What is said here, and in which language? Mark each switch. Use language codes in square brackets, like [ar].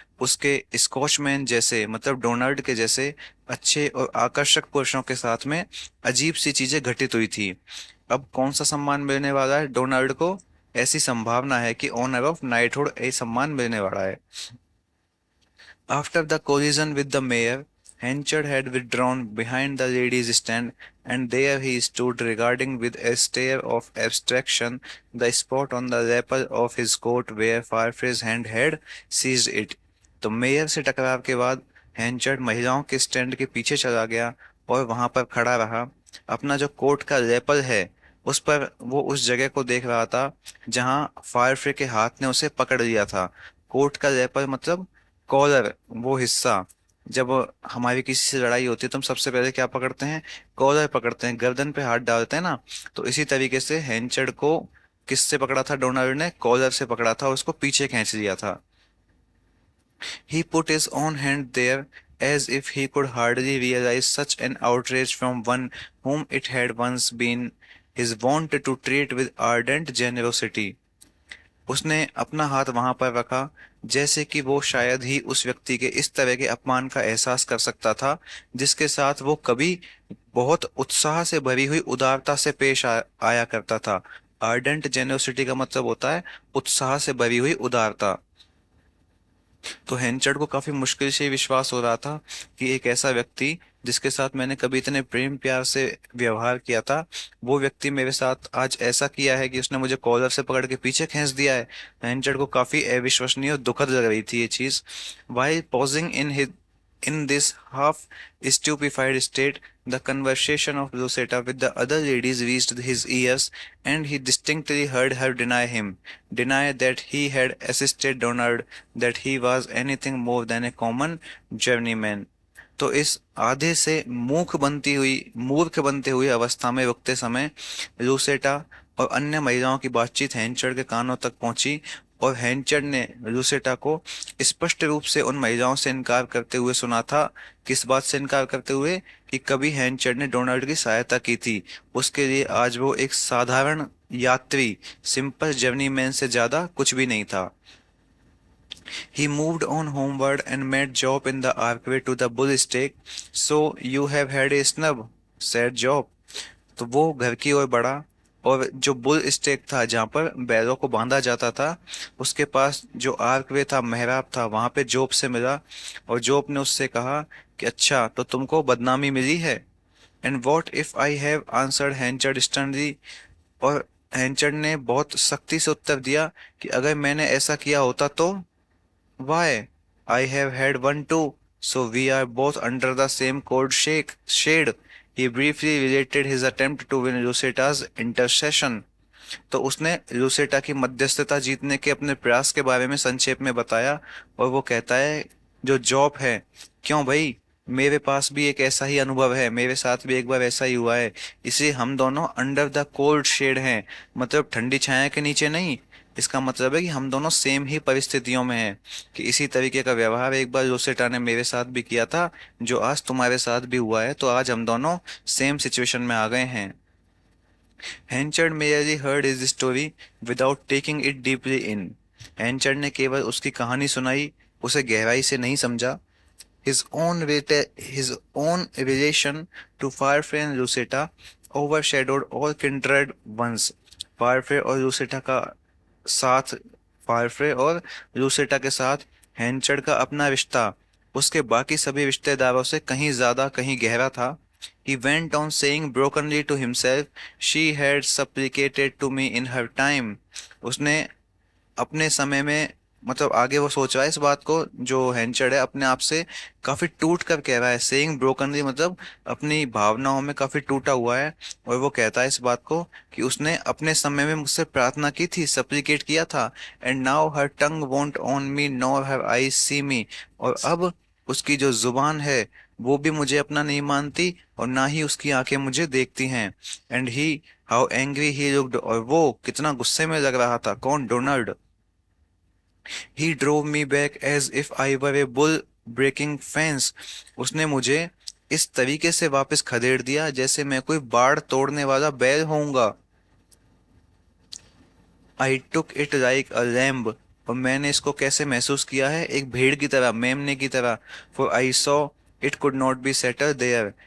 [hi] उसके स्कॉचमैन जैसे, मतलब डोनाल्ड के जैसे अच्छे और आकर्षक पुरुषों के साथ में अजीब सी चीजें घटित हुई थी। अब कौन सा सम्मान मिलने वाला है डोनाल्ड को? ऐसी संभावना है कि ऑनर ऑफ नाइटहुड ये सम्मान मिलने वाला है। [en] After the collision with the mayor, Henchard had withdrawn behind the ladies' stand, and there he stood regarding with a stare of abstraction the spot on the lapel of his coat where Farfrae's hand had seized it। [hi] तो mayor से टकराव के बाद हैंचर्ड महिलाओं के stand के पीछे चला गया और वहां पर खड़ा रहा। अपना जो कोट का लेपल है उस पर वो उस जगह को देख रहा था जहां फायरफ्रे के हाथ ने उसे पकड़ लिया था। कोट का लेपल मतलब कॉलर, वो हिस्सा। जब हमारी किसी से लड़ाई होती है तो हम सबसे पहले क्या पकड़ते हैं? कॉलर पकड़ते हैं, गर्दन पे हाथ डालते हैं ना। तो इसी तरीके से हेंचर्ड को किससे पकड़ा था? डोनाल्ड ने कॉलर से पकड़ा था और उसको पीछे खींच लिया था। [en] He put his own hand there, as if he could hardly realize such an outrage from one whom it had once been his wont to treat with ardent generosity। [hi] उसने अपना हाथ वहां पर रखा जैसे कि वो शायद ही उस व्यक्ति के इस तरह के अपमान का एहसास कर सकता था जिसके साथ वो कभी बहुत उत्साह से भरी हुई उदारता से आया करता था। [en] ardent generosity [hi] का मतलब होता है उत्साह से भरी हुई उदारता। तो हेनचर्ड को काफी मुश्किल से विश्वास हो रहा था कि एक ऐसा व्यक्ति जिसके साथ मैंने कभी इतने प्रेम प्यार से व्यवहार किया था, वो व्यक्ति मेरे साथ आज ऐसा किया है कि उसने मुझे कॉलर से पकड़ के पीछे खींच दिया है। हेनचर्ड को काफी अविश्वसनीय और दुखद लग रही थी ये चीज। [en] While pausing in this half stupefied state, the conversation of Lucetta with the other ladies reached his ears, and he distinctly heard her deny that he had assisted Donald, that he was anything more than a common journeyman। [hi] तो इस आधे से मूर्ख बनते हुई अवस्था में रुकते समय लूसेटा और अन्य महिलाओं की बातचीत हैंचर्ड के कानों तक पहुंची, और हैंचर्ड ने लूसेटा को स्पष्ट रूप से उन महिलाओं से इनकार करते हुए सुना था। किस बात से इनकार करते हुए? कि कभी हैंचर्ड ने डोनाल्ड की सहायता की थी, उसके लिए आज वो एक साधारण यात्री, [en] simple journeyman [hi] से ज्यादा कुछ भी नहीं था। [en] He moved on homeward and met Job in the archway to the bull stake. So you have had a snub, said Job। [hi] तो वो घर की ओर बढ़ा और जो बुल स्टेक था जहां पर बैलों को बांधा जाता था, उसके पास जो आर्कवे था, मेहराब था, वहां पे जोब से मिला। और जोब ने उससे कहा कि अच्छा, तो तुमको बदनामी मिली है। [en] And what if I have answered Henchard sternly. [hi] और हैंचर्ड ने बहुत सख्ती से उत्तर दिया कि अगर मैंने ऐसा किया होता तो? Y? [en] I have had one too, so we are both under the same cold shade. He briefly related his attempt to win Rosita's intercession. [hi] तो उसने लूसेटा की मध्यस्थता जीतने के अपने प्रयास के बारे में संक्षेप में बताया। और वो कहता है, जो जॉब है, क्यों भाई, मेरे पास भी एक ऐसा ही अनुभव है, मेरे साथ भी एक बार ऐसा ही हुआ है। इसलिए हम दोनों [en] under the cold shade [hi] हैं, मतलब ठंडी छाया के नीचे नहीं। इसका मतलब है कि हम दोनों सेम ही परिस्थितियों में हैं, कि इसी तरीके का व्यवहार एक बार जोसेटा ने मेरे साथ भी किया था, जो आज तुम्हारे साथ भी हुआ है, तो आज हम दोनों [en] same situation [hi] में आ गए हैं। [en] Henchard merely heard his story without taking it deeply in. [hi] हैंचर्ड ने केवल उसकी कहानी सुनाई, उसे गहराई से नहीं समझा। [en] His own relation to Firefly and Lucetta overshadowed all kindred ones. [hi] फायरफ्रे और लूसेटा का साथ फायरफ्रे और लूसेटा के साथ हैंचर्ड का अपना रिश्ता उसके बाकी सभी रिश्तेदारों से कहीं ज्यादा, कहीं गहरा था। [en] He went on saying brokenly to himself, she had supplicated to me in her time. [hi] उसने अपने समय में, मतलब आगे वो सोच रहा है इस बात को, जो हैंचर्ड है अपने आप से काफी टूट कर कह रहा है। [en] saying brokenly [hi] मतलब अपनी भावनाओं में काफी टूटा हुआ है। और वो कहता है इस बात को कि उसने अपने समय में मुझसे प्रार्थना की थी, सप्लिकेट किया था। [en] And now her tongue won't on me nor her eyes see me. [hi] और अब उसकी जो जुबान है वो भी मुझे अपना नहीं मानती, और ना ही उसकी आंखें मुझे देखती हैं। [en] and he, how angry he looked, [hi] और वो कितना गुस्से में लग रहा था। कौन? Donald. [en] He drove me back as if I were a bull breaking fence. [hi] उसने मुझे इस तरीके से वापस खदेड़ दिया जैसे मैं कोई बाड़ तोड़ने वाला बैल होऊंगा। [en] I took it like a lamb. [hi] और मैंने इसको कैसे महसूस किया है? एक भेड़ की तरह, मेमने की तरह। [en] For I saw it could not be settle there.